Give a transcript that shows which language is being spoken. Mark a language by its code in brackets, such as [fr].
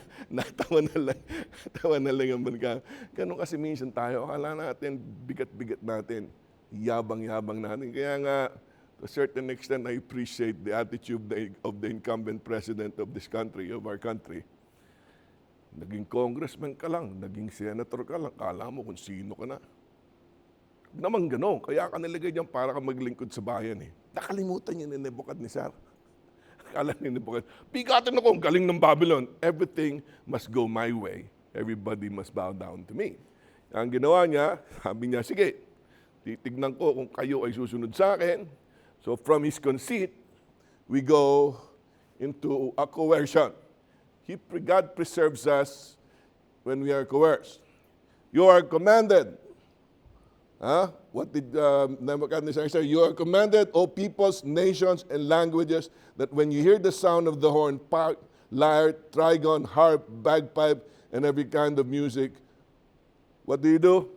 [tl] Natawa na lang ang Amerikano. Ganun kasi minsan tayo, akala natin, bigat-bigat natin, yabang-yabang natin. Kaya nga, [en] to a certain extent, I appreciate the attitude of the incumbent president of this country, of our country. [tl] Naging congressman ka lang, naging senator ka lang, kala mo kung sino ka na. Naman gano'n, kaya ka nilagay dyan para ka maglingkod sa bayan. Nakalimutan niya ni Nebuchadnezzar. Akala ni Nebuchadnezzar, bigatin ako, ang galing ng Babylon. [en] Everything must go my way. Everybody must bow down to me. [tl] Ang ginawa niya, sabi niya, sige, titignan ko kung kayo ay susunod sa akin. [en] So from his conceit, we go into a coercion. God preserves us when we are coerced. You are commanded. what did Nebuchadnezzar say? You are commanded, O peoples, nations, and languages, that when you hear the sound of the horn, pipe, lyre, trigon, harp, bagpipe, and every kind of music, what do you do?